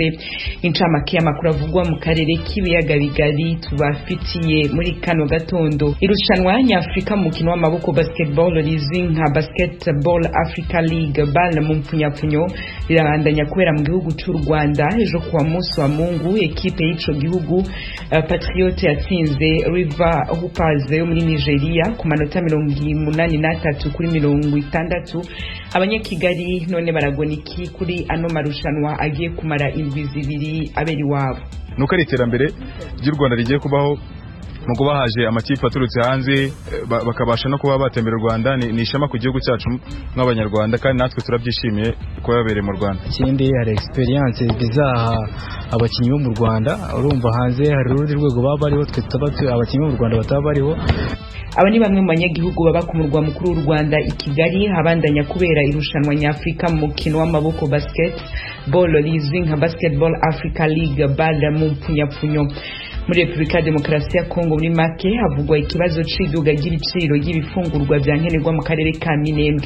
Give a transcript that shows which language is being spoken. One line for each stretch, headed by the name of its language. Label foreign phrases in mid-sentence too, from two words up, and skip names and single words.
Rundi: Incamake y'amakuru avugwa mu karere k'ibiyaga bigari tubafitiye muri kano gatondo. Irushanwa nyafrika mu mukino w'amaboko basketball rizwi nka Basketball Africa League BAL mu mpfunyapfunyo rirabandanya kubera mu gihugu cy'u Rwanda. Ejo kuwa
Swahili: munsi wa Mungu
Rundi: ekipe y'ico gihugu Patriote yatsinze River Hoopers yo muri Nigeria ku manota 83 kuri 60. Abanyakigali none baragoniki kuri ano marushanwa agiye kumara indwi zibiri aberi wabo.
Kinyarwanda: Nuko ari iterambere ry'u Rwanda rigiye kubaho nuko bahaje amakipe aturutse hanze bakabasha no kuba batembera u Rwanda. Ni ishema ku gihugu cyacu nk'abanyarwanda kandi natwe turabyishimiye kuba yabereye mu Rwanda. Ikindi hari experience bizaha abakinnyi bo mu Rwanda. Urumva hanze hari urundi rwego baba bariho, twe abakinnyi bo mu Rwanda bataba bariho.
Rundi: Aba ni bamwe mu banyagihugu baba ku murwa mukuru w'u Rwanda i Kigali habandanya kubera irushanwa nyafrika mu mukino w'amaboko basketball rizwi nka Basketball Africa League BAL mu mpfunyapfunyo. Muri Republika Demokarasi ya Kongo muri make havugwa ikibazo c'iduga ry'ibiciro y'ibifungurwa bya nkenerwa mu karere ka Minembwe.